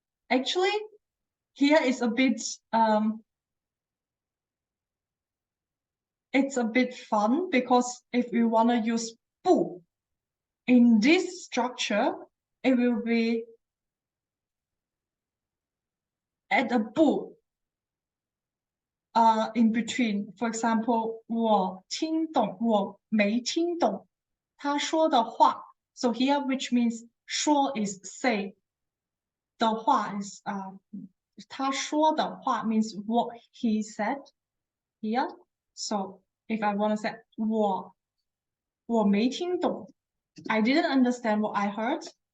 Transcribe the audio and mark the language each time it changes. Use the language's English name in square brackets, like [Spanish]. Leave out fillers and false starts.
[English] Actually, here is a bit it's a bit fun because if we want to use 不 in this structure, it will be at a 不 in between. [Chinese] For example, 我听懂我没听懂他说的话. [English] So here, which means 说 is say. 的话 is [Chinese] 他说的话 [English] means what he said here. So if I want to say [Chinese] 我没听懂 [English] I didn't understand what I heard.